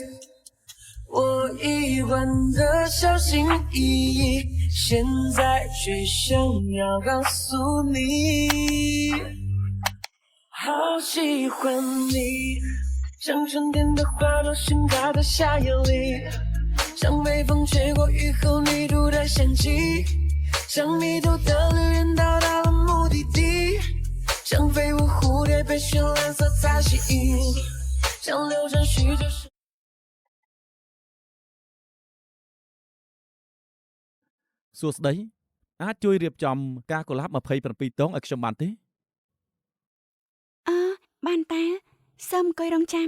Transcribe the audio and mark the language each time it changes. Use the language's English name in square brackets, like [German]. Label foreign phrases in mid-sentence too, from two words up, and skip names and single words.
[Chinese] 我一贯的小心翼翼，现在却想要告诉你，好喜欢你，像春天的花朵盛开在夏夜里。像微风吹过雨后泥土的香气，像迷途的旅人到达了目的地，像飞舞蝴蝶被绚烂色彩吸引，像流转许久时。 [Khmer] សួស្តីអាចជួយរៀបចំការកុលាប27តងឲ្យខ្ញុំបានទេ បានតែសូមអង្គុយរងចាំ